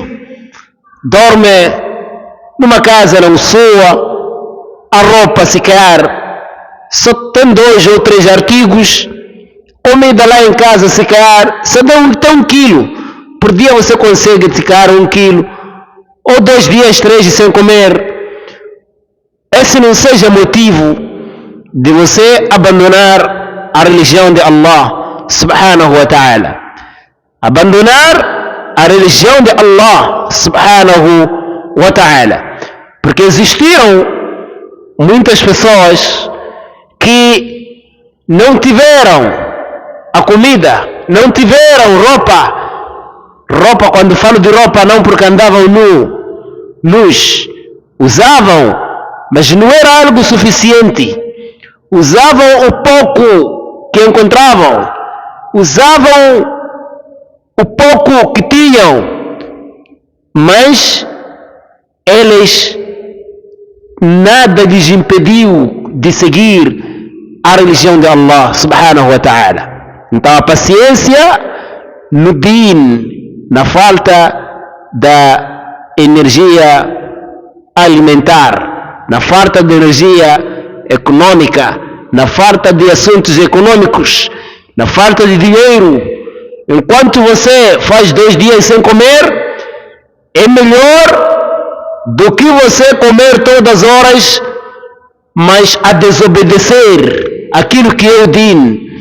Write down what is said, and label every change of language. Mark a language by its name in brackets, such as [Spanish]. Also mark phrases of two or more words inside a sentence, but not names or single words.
[Portuguese] Dorme numa casa não sua, a roupa sequer só tem 2 ou 3 artigos, comida lá em casa sequer só tem 1 quilo. Por dia você consegue secar 1 quilo ou 2 dias, 3 dias sem comer, esse não seja motivo de você abandonar a religião de Allah [Arabic] سبحانه وتعالى. [Portuguese] Abandonar a religião de Allah [Arabic] سبحانه وتعالى. [Portuguese] Porque existiram muitas pessoas que não tiveram a comida, não tiveram roupa, quando falo de roupa, não porque andavam nus, usavam, mas não era algo suficiente. Usavam o pouco que encontravam, usavam o pouco que tinham, mas eles, nada lhes impediu de seguir a religião de Allah [Arabic] سبحانه وتعالى. [Portuguese] Então a paciência no din, na falta da energia alimentar, na falta de energia econômica, na falta de assuntos econômicos, na falta de dinheiro, enquanto você faz 2 dias sem comer, é melhor do que você comer todas as horas, mas a desobedecer aquilo que é o din,